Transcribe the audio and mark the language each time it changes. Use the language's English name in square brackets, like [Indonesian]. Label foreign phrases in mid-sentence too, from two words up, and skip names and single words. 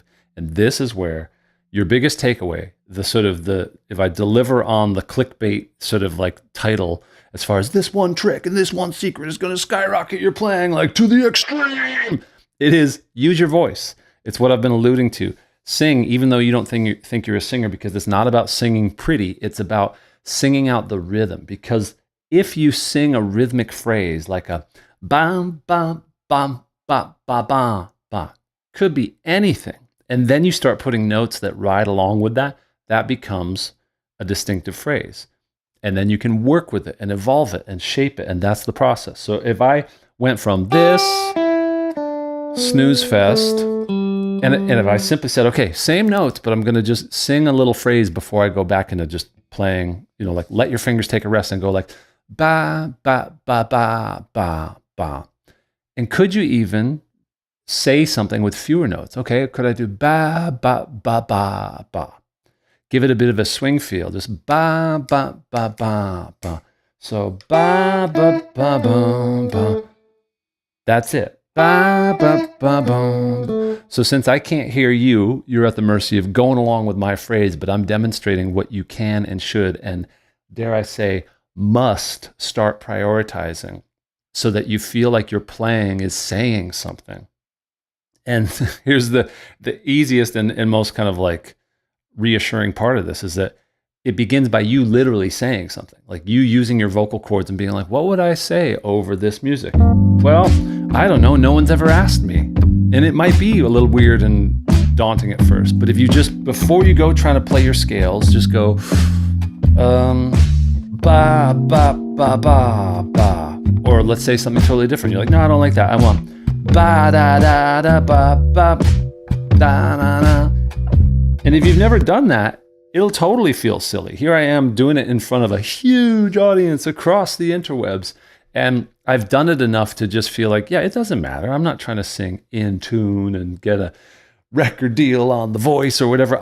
[English] And this is where your biggest takeaway, if I deliver on the clickbait sort of like title, as far as this one trick and this one secret is going to skyrocket your playing like to the extreme, it is use your voice. It's what I've been alluding to. Sing, even though you don't think you're a singer, because it's not about singing pretty. It's about singing out the rhythm. Because if you sing a rhythmic phrase like a bam, bam, bam, ba, ba, ba, ba, could be anything. And then you start putting notes that ride along with that, that becomes a distinctive phrase. And then you can work with it and evolve it and shape it. And that's the process. So if I went from this snooze fest, and if I simply said, okay, same notes, but I'm going to just sing a little phrase before I go back into just playing, like let your fingers take a rest and go like ba, ba, ba, ba, ba, ba. And could you even say something with fewer notes? Okay, could I do ba, ba, ba, ba, ba? Give it a bit of a swing feel, just ba, ba, ba, ba, ba. So ba, ba, ba, ba, ba. That's it. Ba, ba, ba, ba. So since I can't hear you, you're at the mercy of going along with my phrase, but I'm demonstrating what you can and should, and dare I say, must start prioritizing so that you feel like your playing is saying something. And here's the easiest and most kind of like reassuring part of this is that it begins by you literally saying something, like you using your vocal cords and being like, what would I say over this music? Well, I don't know. No one's ever asked me. And it might be a little weird and daunting at first, but if you just, before you go trying to play your scales, just go, ba, ba, ba, ba, ba. Or let's say something totally different. You're like, no, I don't like that. I want ba, da, da, da, ba, ba, da, da, da. And if you've never done that, it'll totally feel silly. Here I am doing it in front of a huge audience across the interwebs. And I've done it enough to just feel like, yeah, it doesn't matter. I'm not trying to sing in tune and get a record deal on The Voice or whatever.